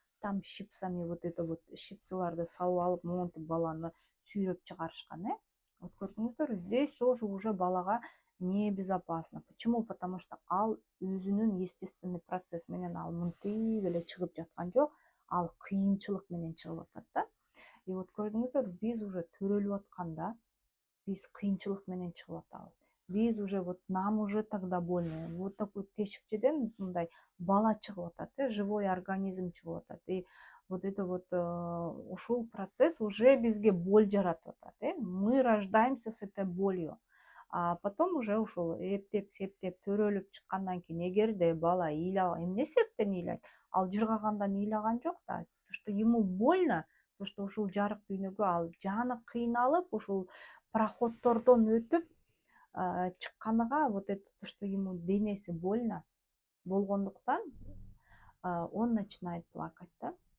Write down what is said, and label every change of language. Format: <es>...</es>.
<ru>там щипцами вот это вот</ru> <ky>щипцыларды салып алып монтип баланы сүйрөп чыгарышкан.</ky> <ru>Вот көрдүңүздөр, здесь тоже уже балага небезопасно. Почему? Потому что</ru> <ky>ал өзүнүн естественный процесс менен ал мынтип эле чыгып жаткан жок, ал кыйынчылык менен чыгып атат да. И вот көрдүңүздөр, биз уже төрөлүп атканда биз кыйынчылык менен чыгып атабыз.</ky> <ru>Биз уже вот нам уже тогда больно. Вот такой</ru> <ky>тешикчеден мындай бала чыгып атат,</ky> <ru>живой организм</ru> <ky>чыгып атат.</ky> <ru>И вот это вот</ru> <ky>ушул процесс уже бизге боль жаратып атат.</ky> <ru>Мы рождаемся с этой болью.</ru> <ky>А потом уже ушул эптеп септеп төрөлүп чыккандан кийин эгерде бала эмне себептен ыйлайт? Ал жыргагандан ыйлаган жок да.</ky> <ru>То, что ему больно, то, что</ru> <ky>ушул жарык дүйнөгө ал жаны кыйналып, ушул проходтордон өтүп чыкканыга,</ky> <ru>вот это то, что ему денеси больно болгондуктан он начинает плакать да.</ru>